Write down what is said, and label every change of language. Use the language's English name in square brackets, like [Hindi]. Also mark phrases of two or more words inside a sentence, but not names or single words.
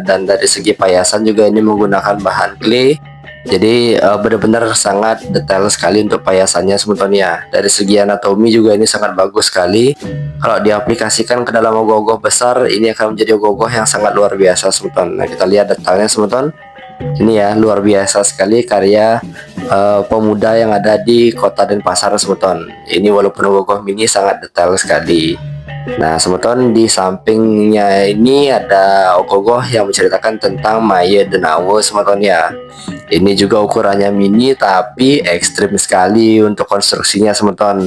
[Indonesian] Dan dari segi payasan juga ini menggunakan bahan clay, jadi benar-benar sangat detail sekali untuk payasannya semeton ya. Dari segi anatomi juga ini sangat bagus sekali. Kalau diaplikasikan ke dalam ogoh-ogoh besar, ini akan menjadi ogoh-ogoh yang sangat luar biasa semeton. Nah kita lihat detailnya semeton. Ini ya luar biasa sekali karya pemuda yang ada di kota Denpasar semeton. Ini walaupun ogoh-ogoh mini sangat detail sekali. Nah semeton, di sampingnya ini ada ogoh-ogoh yang menceritakan tentang Maya Denawa semeton ya. Ini juga ukurannya mini tapi ekstrim sekali untuk konstruksinya semeton.